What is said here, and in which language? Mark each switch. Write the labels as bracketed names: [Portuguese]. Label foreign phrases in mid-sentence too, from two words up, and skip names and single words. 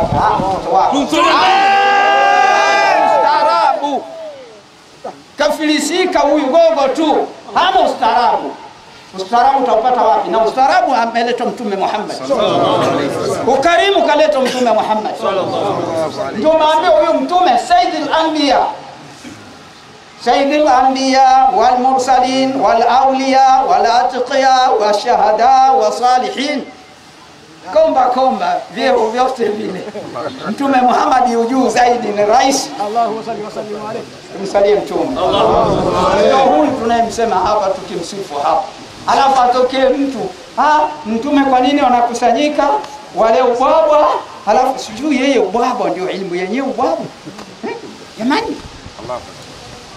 [Swahili] Mtoto wake ustaarabu, kafilisika huyu gogo tu, hana ustaarabu. Ustaarabu utaupata wapi? Na ustaarabu ameletwa Mtume Muhammad, ukarimu kaletwa Mtume Muhammad. Ndio maana huyu Mtume [Arabic] سيد الأنبياء, سيد الأنبياء والمرسلين والأولياء والأتقياء والشهداء والصالحين. [Swahili] Komba vyeo vyote vile Mtume Muhammad yujuu zaidi ni rais. [Arabic] الله صل وسلم عليه. [Swahili] Tumsalie Mtume. Ndio huyu tunayemsema hapa tukimsifu hapa. Alafu atokee mtu, Mtume kwa nini wanakusanyika wale ubwabwa? Alafu sijui yeye ubwabwa ndio ilmu yenyewe ubwabwa.